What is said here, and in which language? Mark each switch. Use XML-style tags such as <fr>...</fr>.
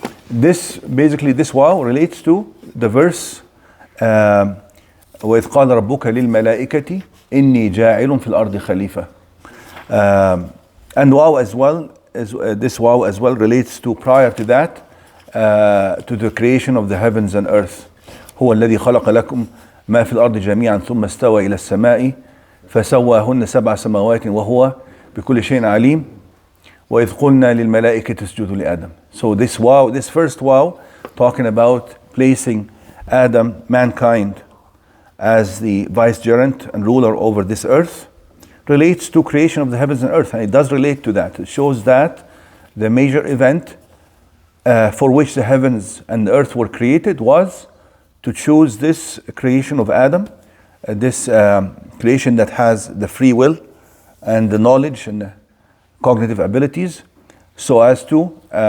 <en>This waw relates to the verse</en> <ar>وَإِذْ قَالَ رَبُّكَ لِلْمَلَائِكَةِ إِنِّي جَاعِلٌ فِي الْأَرْضِ خَلِيفَةً.</ar> <en>And waw as well, this waw as well relates to prior to that, to the creation of the heavens and earth.</en> <ar>هو الذي خلق لكم ما في الأرض جميعا ثم استوى إلى السماء فسواهن سبع سماوات وهو بكل شيء عليم وإذ قلنا للملائكة اسجدوا لآدم.</ar> <en>So this waw, this first waw, talking about placing Adam, mankind, as the vicegerent and ruler over this earth, relates to creation of the heavens and earth, and it does relate to that. It shows that the major event for which the heavens and the earth were created was to choose this creation of Adam, this creation that has the free will and the knowledge and the cognitive abilities, so as to</en>